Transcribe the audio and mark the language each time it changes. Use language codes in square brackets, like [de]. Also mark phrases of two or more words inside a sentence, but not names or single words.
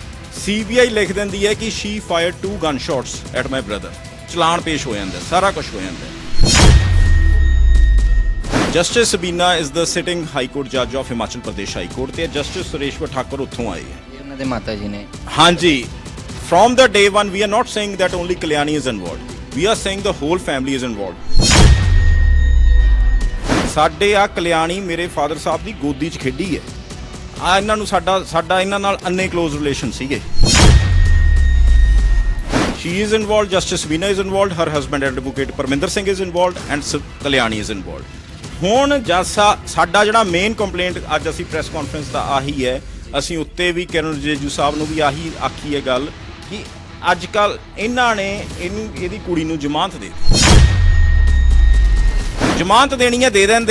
[pa] CBI ਲਿਖ ਦਿੰਦੀ ਹੈ ਕਿ [en] she fired 2 gun shots at my brother. [pa] ਚਲਾਨ ਪੇਸ਼ ਹੋ ਜਾਂਦਾ, ਸਾਰਾ ਕੁਝ ਹੋ ਜਾਂਦਾ। [en] Justice Sabina is the sitting High Court judge of Himachal Pradesh High Court [pa] ਤੇ ਜਸਟਿਸ ਸੁਰੇਸ਼ਵਰ ਠਾਕੁਰ ਉੱਥੋਂ ਆਏ ਹੈ। ਉਹਨਾਂ ਦੇ ਮਾਤਾ ਜੀ ਨੇ ਹਾਂਜੀ, [en] from the day one we are not saying that only Kalyani is involved, we are saying the whole family is involved। [pa] ਸਾਡੇ ਆ ਕਲਿਆਣੀ ਮੇਰੇ ਫਾਦਰ ਸਾਹਿਬ ਦੀ ਗੋਦੀ 'ਚ ਖੇਡੀ ਹੈ। ਆ ਇਹਨਾਂ ਨੂੰ ਸਾਡਾ ਇਹਨਾਂ ਨਾਲ ਅੰਨੇ [en] close relation [pa] ਸੀਗੇ। [en] She is involved, Justice Sabina is involved, her husband Advocate Parminder Singh is involved and Kalyani is involved। [pa] ਹੁਣ ਸਾਡਾ ਜਿਹੜਾ [en] main complaint [pa] ਅੱਜ ਅਸੀਂ [en] press conference [pa] ਦਾ ਆਹੀ ਹੈ, ਅਸੀਂ ਉੱਤੇ ਵੀ ਕਿਰਨ ਰਿਜਿਜੂ ਸਾਹਿਬ ਨੂੰ ਵੀ ਆਹੀ ਆਖੀ ਹੈ ਗੱਲ ਕਿ ਅੱਜ ਕੱਲ੍ਹ ਇਹਨਾਂ ਨੇ ਇਹਦੀ ਕੁੜੀ ਨੂੰ ਜ਼ਮਾਨਤ ਦੇ ਦਿੱਤੀ। ਜ਼ਮਾਨਤ ਦੇਣੀ ਹੈ, ਦੇ ਦਿੰਦੇ।